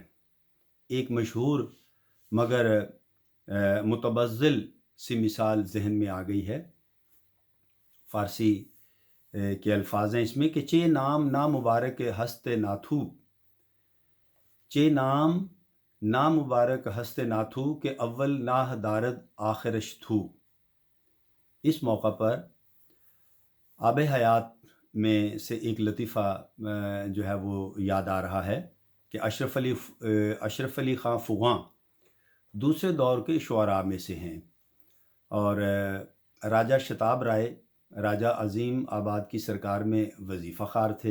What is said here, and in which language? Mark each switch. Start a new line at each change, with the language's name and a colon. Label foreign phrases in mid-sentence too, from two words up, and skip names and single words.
Urdu: ایک مشہور مگر متبذل سی مثال ذہن میں آ گئی ہے، فارسی کے الفاظ ہیں اس میں کہ
Persian: چے نام نا مبارک ہست ناتھو، چے نام نا مبارک ہست ناتھو کہ اول ناہ دارد آخرش تھو۔
Urdu: اس موقع پر آب حیات میں سے ایک لطیفہ جو ہے وہ یاد آ رہا ہے کہ اشرف علی خان فغاں دوسرے دور کے شعراء میں سے ہیں، اور راجہ شتاب رائے راجہ عظیم آباد کی سرکار میں وظیفہ خوار تھے۔